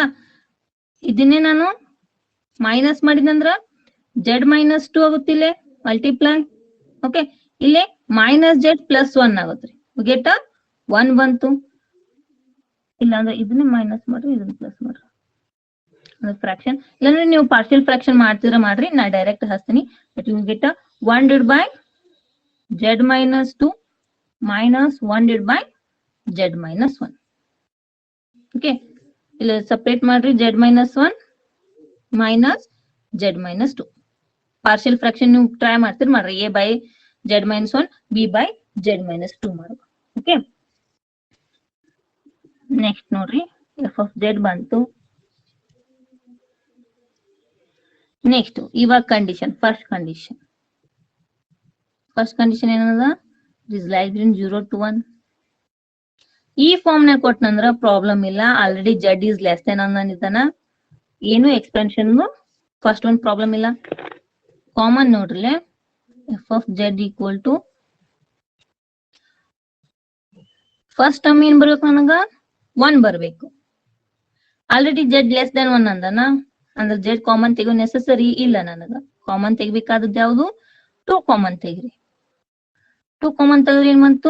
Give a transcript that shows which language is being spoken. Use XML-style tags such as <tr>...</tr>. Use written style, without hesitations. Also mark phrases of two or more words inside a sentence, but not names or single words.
<kn>ಇದನ್ನೇ ನಾನು ಮೈನಸ್ ಮಾಡಿದಂದ್ರ</kn> <en>z minus 2</en> <kn>ಆಗುತ್ತಿಲ್ಲೇ ಮಲ್ಟಿಪ್ಲೈ. ಓಕೆ, ಇಲ್ಲೇ</kn> <en>-z plus 1</en> <kn>ಆಗುತ್ತ್ರಿ. ಗೆಟ್ 1 ಬಂತು. ಇಲ್ಲ ಅಂದ್ರೆ ಇದನ್ನ ಮೈನಸ್ ಮಾಡ್ರಿ, ಇದನ್ನ ಪ್ಲಸ್ ಮಾಡ್ರಿ. ಫ್ರಾಕ್ಷನ್ ಇಲ್ಲಾಂದ್ರೆ ನೀವು</kn> <en>partial fraction</en> <kn>ಮಾಡ್ತಿದ್ರ ಮಾಡ್ರಿ. ನಾ ಡೈರೆಕ್ಟ್ ಹಚ್ತೀನಿ.</kn> <en>but you get 1 divided by z minus 2 minus 1 divided by z minus 1.</en> <kn>ಓಕೆ, ಇಲ್ಲ ಸಪರೇಟ್ ಮಾಡ್ರಿ.</kn> <en>z minus 1 minus z minus 2. partial fraction</en> <kn>ನೀವು ಟ್ರೈ ಮಾಡ್ತೀರಿ ಮಾಡ್ರಿ.</kn> <en>a by z minus 1, b by z minus 2 ಮಾಡ್ಬೇಕು.</en> <kn>ಓಕೆ, ನೆಕ್ಸ್ಟ್ ನೋಡ್ರಿ</kn> <en>f of z</en> <kn>ಬಂತು. ನೆಕ್ಸ್ಟ್ ಇವಾಗ ಕಂಡೀಷನ್,</kn> <en>first condition</en> <kn>ಏನದ?</kn> <en>this lies between 0 to 1.</en> <kn>ಈ ಫಾರ್ಮ್ ನಾಗ ಕೊಟ್ಟನಂದ್ರ ಪ್ರಾಬ್ಲಮ್ ಇಲ್ಲ.</kn> <en>ಆಲ್ರೆಡಿ z is less than ಅಂದಿದ್ದಾನ.</en> <kn>ಏನು</kn> <en>expansion first</en> <kn>ಒಂದು ಪ್ರಾಬ್ಲಮ್ ಇಲ್ಲ. ಕಾಮನ್ ನೋಡ್ರಿ,</kn> <en>f of z equal to first term</en> <kn>ಏನ್ ಬರ್ಬೇಕು? ನನಗ 1 ಬರ್ಬೇಕು. ಆಲ್ರೆಡಿ</kn> <en>z less than 1</en> <kn>ಅಂದನ. ಅಂದ್ರೆ z ಕಾಮನ್ ತೆಗೋ ನೆಸೆಸರಿ ಇಲ್ಲ. ನನಗ ಕಾಮನ್ ತೆಗಿಬೇಕಾದದ್ದು ಯಾವುದು? 2 ಕಾಮನ್ ತೆಗಿರಿ. 2 ಕಾಮನ್ ತೆಗೆದ್ರೆ ಏನ್ ಬಂತು?</kn>